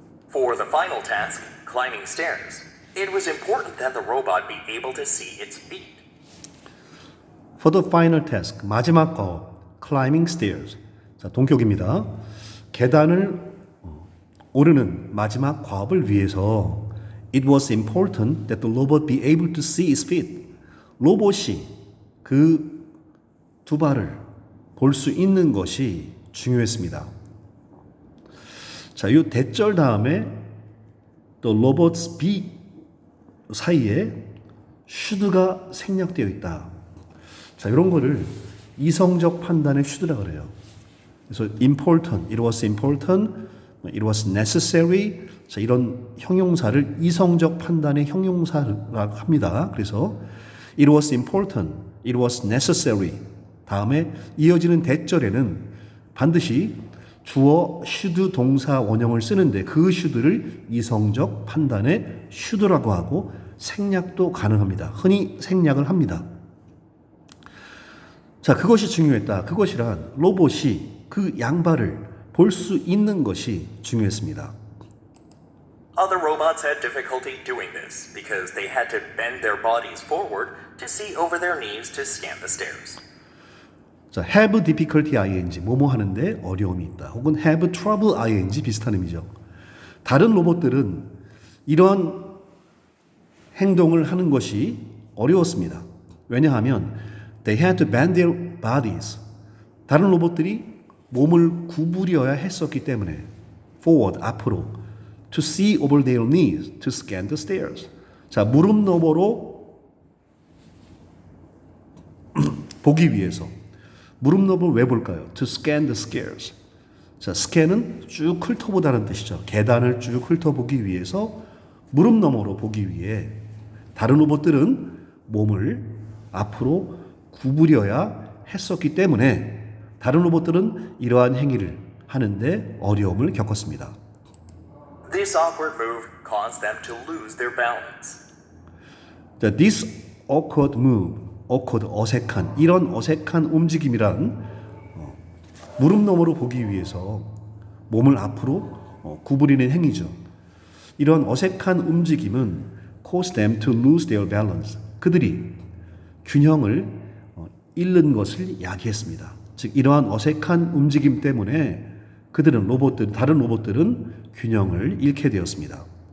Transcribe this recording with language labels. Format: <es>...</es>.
<en>For the final task, climbing stairs, it was important that the robot be able to see its feet. For the final task,</en> <ko>마지막 과업,</ko> <en>climbing stairs.</en> <ko>자, 동격입니다. 계단을 오르는 마지막 과업을 위해서</ko> <en>it was important that the robot be able to see its feet.</en> <ko>로봇이 그 두 발을 볼 수 있는 것이 중요했습니다. 자, 이 대절 다음에</ko> <en>the robot's be</en> <ko>사이에 should가 생략되어 있다. 자, 이런 거를 이성적 판단의 should라고 그래요.</ko> <en>그래서 important, it was important, it was necessary.</en> <ko>자, 이런 형용사를 이성적 판단의 형용사라고 합니다.</ko> <en>그래서 it was important, it was necessary.</en> <ko>다음에 이어지는 대절에는 반드시 주어 should 동사 원형을 쓰는데 그 should를 이성적 판단의 should라고 하고 생략도 가능합니다. 흔히 생략을 합니다. 자, 그것이 중요했다. 그것이란 로봇이 그 양발을 볼 수 있는 것이 중요했습니다.</ko> <en>Other robots had difficulty doing this because they had to bend their bodies forward to see over their knees to scan the stairs.</en> <ko>자,</ko> <en>have difficulty ing,</en> <ko>뭐뭐 하는데 어려움이 있다. 혹은</ko> <en>have trouble ing</en> <ko>비슷한 의미죠. 다른 로봇들은 이런 행동을 하는 것이 어려웠습니다. 왜냐하면</ko> <en>they had to bend their bodies.</en> <ko>다른 로봇들이 몸을 구부려야 했었기 때문에</ko> <en>forward,</en> <ko>앞으로</ko> <en>to see over their knees, to scan the stairs.</en> <ko>자, 무릎 너머로 보기 위해서. 무릎 너머를 왜 볼까요?</ko> <en>To scan the stairs.</en> <ko>자, scan은 쭉 훑어보다는 뜻이죠. 계단을 쭉 훑어보기 위해서 무릎 너머로 보기 위해 다른 로봇들은 몸을 앞으로 구부려야 했었기 때문에 다른 로봇들은 이러한 행위를 하는데 어려움을 겪었습니다.</ko> <en>This awkward move caused them to lose their balance.</en> <ko>자,</ko> <en>this awkward move, awkward,</en> <ko>어색한, 이런 어색한 움직임이란 무릎 너머로 보기 위해서 몸을 앞으로 구부리는 행위죠. 이런 어색한 움직임은</ko> <en>caused them to lose their balance.</en> <ko>그들이 균형을 잃는 것을 야기했습니다. 즉 이러한 어색한 움직임 때문에 그들은 다른 로봇들은 균형을 잃게 되었습니다.</ko>